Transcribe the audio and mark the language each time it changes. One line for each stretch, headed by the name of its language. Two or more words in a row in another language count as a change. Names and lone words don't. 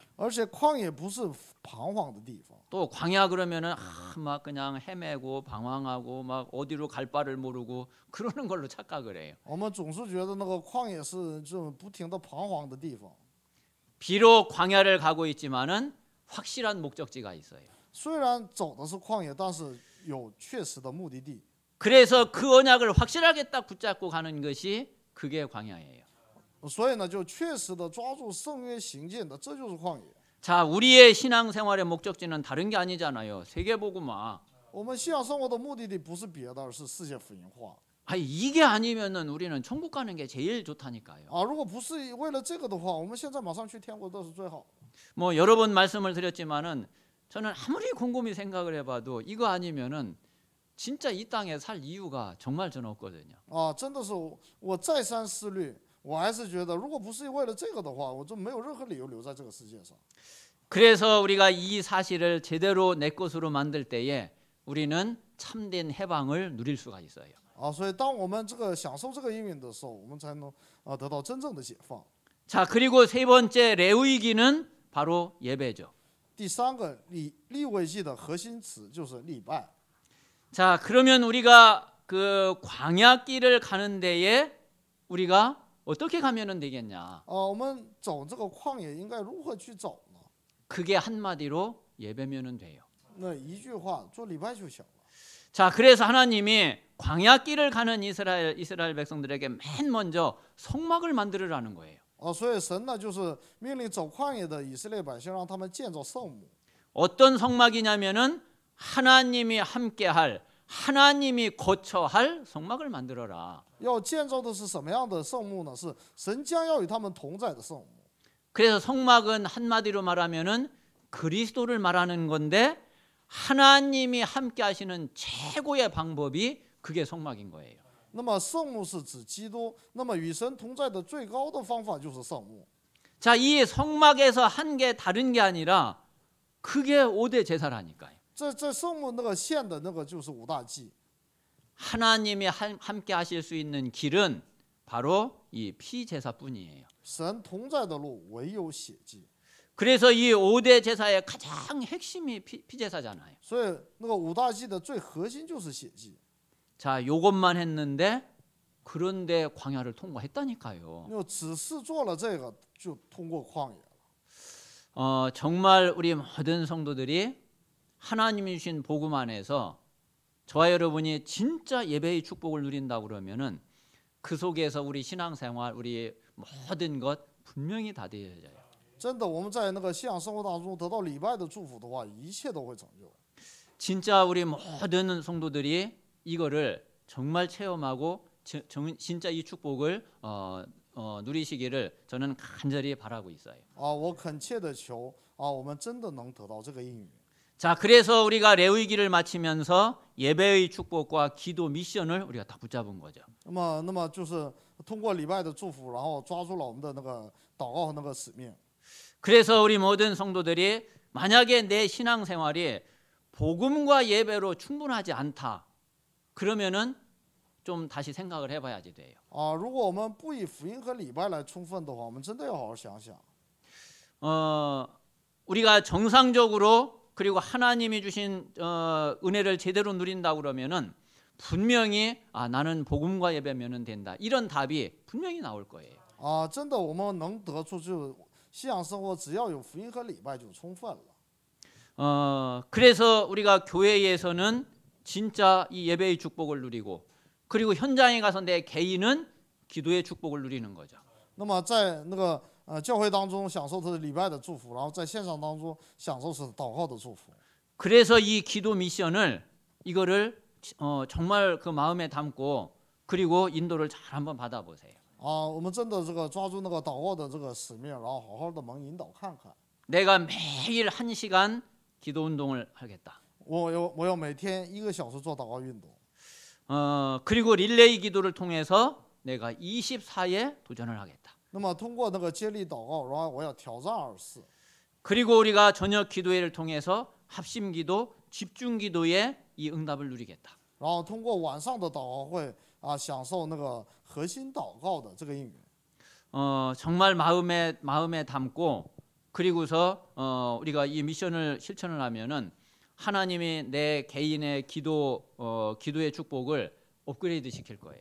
Chinese: 而且旷野不是彷徨的地方。
Korean: 또 광야 그러면은 막 그냥 헤매고 방황하고 막 어디로 갈 바를 모르고 그러는 걸로 착각을 해요.
Chinese: 我们总是觉得那个旷野是这种不停的彷徨的地方。
Korean: 비록 광야를 가고 있지만은 확실한 목적지가 있어요.
Chinese: 虽然走的是旷野，但是有确实的目的地。
Korean: 그래서 그 언약을 확실하게 딱 붙잡고 가는 것이 그게 광야예요.
Chinese: 所以呢，就确实的抓住圣约行进的，这就是旷野。
Korean: 자, 우리의 신앙생활의 목적지는 다른 게 아니잖아요. 세계복음화.
Chinese: 我们信仰生活的目的地不是别的，而是世界福音化。
Korean: 아니, 이게 아니면은 우리는 천국 가는 게 제일 좋다니까요.
Chinese: 如果不是为了这个的话，我们现在马上去天国都是最好。
Korean: 뭐 여러 번 말씀을 드렸지만은 저는 아무리 곰곰이 생각을 해봐도 이거 아니면은 진짜 이 땅에 살 이유가 정말 저는 없거든요.
Chinese: 真的是我再三思虑，我还是觉得，如果不是为了这个的话，我就没有任何理由留在这个世界上。
Korean: 그래서 우리가 이 사실을 제대로 내 것으로 만들 때에 우리는 참된 해방을 누릴 수가 있어요.
Chinese: 所以当我们这个享受这个应允的时候，我们才能得到真正的解放。
Korean: 자, 그리고 세 번째 레위기는 바로 예배죠.
Chinese: 第三个利未记的核心词就是礼拜。
Korean: 자, 그러면 우리가 그 광야길을 가는 데에 우리가 어떻게 가면은 되겠냐?
Chinese: 我们走这个旷野应该如何去走呢？
Korean: 그게 한마디로 예배면은 돼요.
Chinese: 那一句话，做礼拜就行了。
Korean: 자, 그래서 하나님이 광야길을 가는 이스라엘 백성들에게 맨 먼저 성막을 만들으라는 거예요.
Chinese: 所以神呢，就是命令走旷野的以色列百姓，让他们建造圣幕。
Korean: 어떤 성막이냐면은 하나님이 함께할, 하나님이 거처할 성막을 만들어라.
Chinese: 要建造的是什么样的圣幕呢？是神将要与他们同在的圣幕。
Korean: 그래서 성막은 한마디로 말하면은 그리스도를 말하는 건데 하나님이 함께하시는 최고의 방법이 그게 성막인 거예요.
Chinese: 那么圣幕是指基督，那么与神同在的最高的方法就是圣幕。
Korean: 자, 이 성막에서 한 게 다른 게 아니라 그게 5대 제사라니까요.
Chinese: 这圣幕那个献的那个就是五大祭。
Korean: 하나님이 함께 하실 수 있는 길은 바로 이 피제사뿐이에요.
Chinese: 神同在的路唯有血祭。
Korean: 그래서 이 5대 제사의 가장 핵심이 피제사잖아요.
Chinese: 所以那个五大祭的最核心就是血祭。
Korean: 자, 요것만 했는데 그런데 광야를 통과했다니까요.
Chinese: 只是做了这个就通过旷野了。
Korean: 정말 우리 모든 성도들이 하나님이 주신 복음 안에서 저와 여러분이 진짜 예배의 축복을 누린다 그러면은 그 속에서 우리 신앙생활, 우리 모든 것 분명히 다 되어져요.
Chinese: 真的，我们在那个信仰生活当中得到礼拜的祝福的话，一切都会成就。
Korean: 진짜 우리 모든 성도들이 이거를 정말 체험하고 진짜 이 축복을 누리시기를 저는 간절히 바라고 있어요.
Chinese: 我恳切的求我们真的能得到这个应允。
Korean: 자, 그래서 우리가 레위기를 마치면서 예배의 축복과 기도 미션을 우리가 다 붙잡은 거죠.
Chinese: 那么就是通过礼拜的祝福，然后抓住了我们的那个祷告和那个使命。
Korean: 그래서 우리 모든 성도들이 만약에 내 신앙생활이 복음과 예배로 충분하지 않다, 그러면은 좀 다시 생각을 해봐야지 돼요.
Chinese: 如果我们不以福音和礼拜来充分的话，我们真的要好好想想。
Korean: 우리가 정상적으로 그리고 하나님이 주신 은혜를 제대로 누린다 그러면은 분명히 나는 복음과 예배면은 된다, 이런 답이 분명히 나올 거예요.
Chinese: 真的，我们能得出就信仰生活，只要有福音和礼拜就充分了。
Korean: 그래서 우리가 교회에서는 진짜 이 예배의 축복을 누리고, 그리고 현장에 가서 내 개인은 기도의 축복을 누리는 거죠.
Chinese: 那么在那个教会当中享受他的礼拜的祝福，然后在现场当中享受是祷告的祝福。
Korean: 그래서 이 기도 미션을 이거를 정말 그 마음에 담고 그리고 인도를 잘 한번 받아보세요.
Chinese: 我们真的这个抓住那个祷告的这个使命，然后好好的蒙引导看看。
Korean: 내가 매일 1시간 기도 운동을 하겠다.
Chinese: 我要每天1个小时做祷告运动。
Korean: 그리고 릴레이 기도를 통해서 내가 24에 도전을 하겠다.
Chinese: 那么通过那个接力祷告，然后我要挑战24。
Korean: 그리고 우리가 저녁 기도회를 통해서 합심 기도, 집중 기도의 이 응답을 누리겠다.
Chinese: 然后通过晚上的祷告会享受那个核心祷告的这个应允。
Korean: 정말 마음에 담고 그리고서 우리가 이 미션을 실천을 하면은 하나님이 내 개인의 기도의 축복을 업그레이드 시킬 거예요.